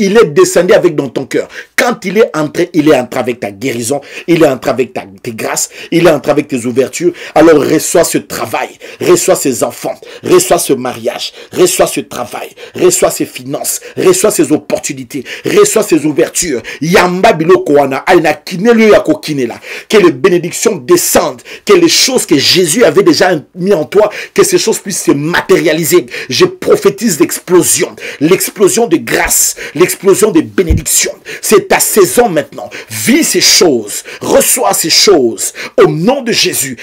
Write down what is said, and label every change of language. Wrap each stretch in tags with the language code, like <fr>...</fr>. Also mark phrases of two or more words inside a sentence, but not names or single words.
<fr>Il est descendu avec dans ton cœur. Quand il est entré avec ta guérison. Il est entré avec tes grâces. Il est entré avec tes ouvertures. Alors reçois ce travail. Reçois ces enfants. Reçois ce mariage. Reçois ce travail. Reçois ces finances. Reçois ces opportunités. Reçois ces ouvertures.</fr> <ln>Yamba bilo koana. Aina kinelu ya kokinela.</ln> <fr>Que les bénédictions descendent. Que les choses que Jésus avait déjà mis en toi. Que ces choses puissent se matérialiser. Je prophétise l'explosion de grâce, l'explosion de bénédiction. C'est ta saison maintenant. Vis ces choses, reçois ces choses au nom de Jésus.</fr>